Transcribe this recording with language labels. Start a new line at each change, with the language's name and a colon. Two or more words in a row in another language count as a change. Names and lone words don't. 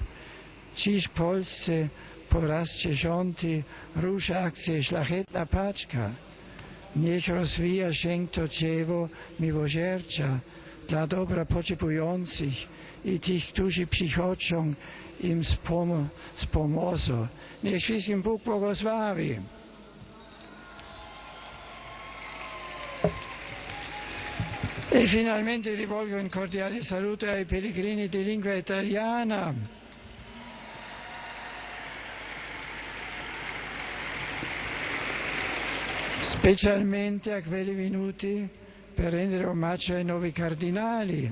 Polish: Dziś w Polsce po raz 10 rusza akcja Szlachetna Paczka. Niech rozwija się to dzieło miłosierdzia dla dobra potrzebujących i tych, którzy przychodzą im z pomocą. Niech wszystkim Bóg błogosławi.
Italian: E finalmente rivolgo un cordiale saluto ai pellegrini di lingua italiana. Specialmente a quelli venuti per rendere omaggio ai nuovi cardinali.